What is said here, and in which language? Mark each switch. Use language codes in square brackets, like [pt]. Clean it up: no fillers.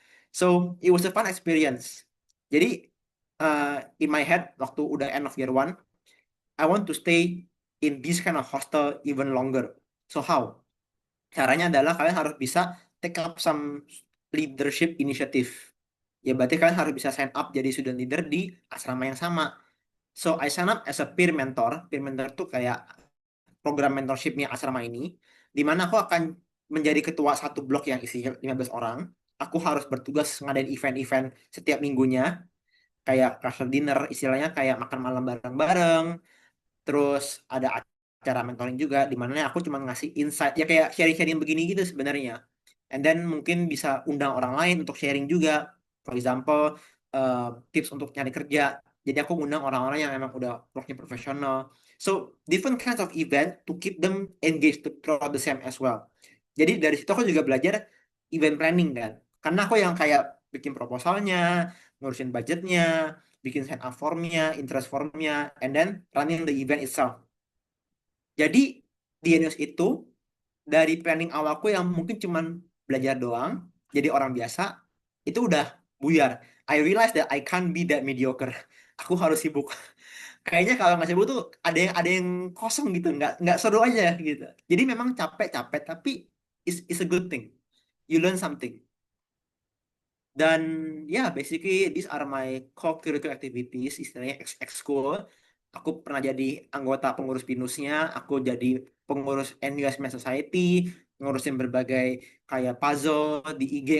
[en] So it was a fun experience. Jadi uh, in my head [id] waktu udah [en] end of year one, I want to stay in this kind of hostel even longer. So how? [id] Caranya adalah kalian harus bisa [en] take up some leadership initiative. [id] Ya berarti kalian harus bisa sign up jadi student leader di asrama yang sama. [en] So I sign up as a peer mentor. [id] Peer mentor tuh kayak program mentorshipnya asrama ini, di mana aku akan menjadi ketua satu blok yang isinya 15 orang. Aku harus bertugas ngadain event-event setiap minggunya, kayak casual dinner, istilahnya kayak makan malam bareng-bareng. Terus ada acara mentoring juga, di mana aku cuma ngasih insight, ya kayak sharing-sharing begini gitu sebenarnya. [en] And then [id] mungkin bisa undang orang lain untuk sharing juga. [en] For example, [id] tips untuk nyari kerja. Jadi aku undang orang-orang yang emang udah worknya profesional. [en] So, different kinds of event to keep them engaged throughout the same as well. [id] Jadi dari situ aku juga belajar event planning kan. Karena aku yang kayak bikin proposalnya, ngurusin budgetnya, bikin sign up formnya, interest formnya, [en] and then running the event itself. [id] Jadi di Genius itu dari planning awalku yang mungkin cuman belajar doang, jadi orang biasa, itu udah buyar. [en] I realize that I can't be that mediocre. [id] Aku harus sibuk. Kayaknya kalau nggak sibuk tuh ada yang kosong gitu, nggak seru aja gitu. Jadi memang capek-capek, tapi [en] it's a good thing. You learn something. [id] Dan ya, [en] basically these are my co-curricular activities, istilahnya ex-school. [id] Aku pernah jadi anggota pengurus pinusnya, aku jadi pengurus NUS Math Society, ngurusin berbagai kayak puzzle di IG.